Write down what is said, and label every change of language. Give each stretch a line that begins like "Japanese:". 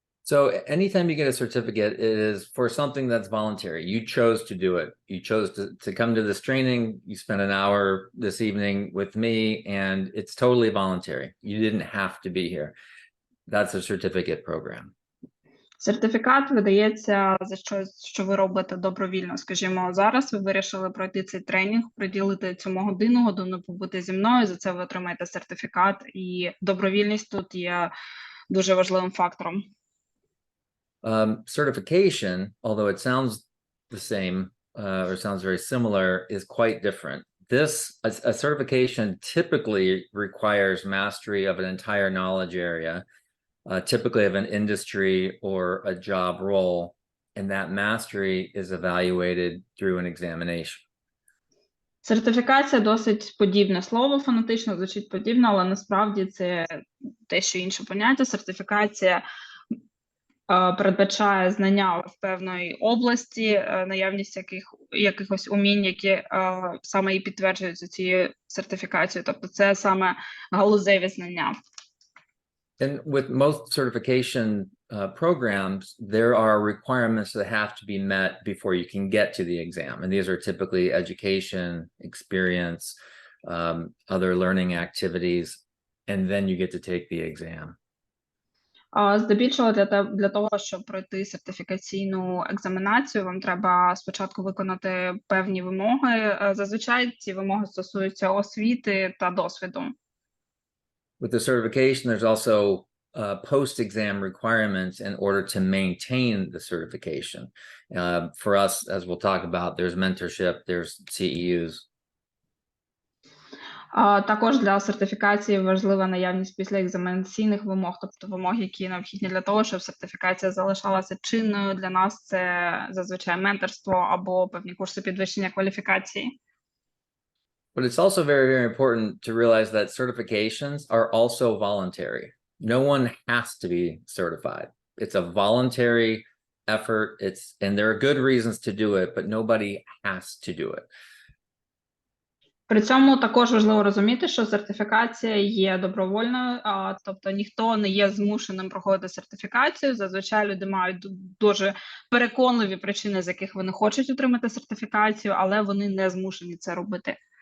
English: So anytime you get a certificate, it is for something that's voluntary. You chose to do it. You chose to come to this training. You spent an hour this evening with me, and it's totally voluntary. You didn't have to be here. That's a certificate program.
Ukrainian: Сертифікат видається за щось, що ви робите добровільно. Скажімо, зараз ви вирішили пройти цей тренінг, приділити цьому годину побути зі мною, за це ви отримаєте сертифікат, і добровільність тут є дуже важливим фактором.
English: Certification, although it sounds the same or sounds very similar, is quite different. A certification typically requires mastery of an entire knowledge area, typically of an industry or a job role, and that mastery is evaluated through an examination.
Ukrainian: Сертифікація досить подібне слово, фонетично звучить подібно, але насправді це дещо інше поняття. Сертифікація передбачає знання в певної області, наявність якихось умінь, які саме і підтверджуються цією сертифікацією. Тобто це саме галузеві знання.
English: And with most certification programs, there are requirements that have to be met before you can get to the exam. And these are typically education, experience, other learning activities, and then you get to take the exam.
Ukrainian: Здебільшого для того, щоб пройти сертифікаційну екзаменацію, вам треба спочатку виконати певні вимоги. Зазвичай ці вимоги стосуються освіти та досвіду.
English: With the certification, there's also post-exam requirements in order to maintain the certification. For us, as we'll talk about, there's mentorship, there's CEUs.
Ukrainian: Також для сертифікації важлива наявність післяекзаменаційних вимог, тобто вимог, які необхідні для того, щоб сертифікація залишалася чинною. Для нас це зазвичай менторство або певні курси підвищення кваліфікації.
English: But it's also very, very important to realize that certifications are also voluntary. No one has to be certified. It's a voluntary effort. And there are good reasons to do it, but nobody has to do it.
Ukrainian: При цьому також важливо розуміти, що сертифікація є добровольною, тобто ніхто не є змушеним проходити сертифікацію. Зазвичай люди мають дуже переконливі причини, з яких вони хочуть отримати сертифікацію, але вони не змушені це робити.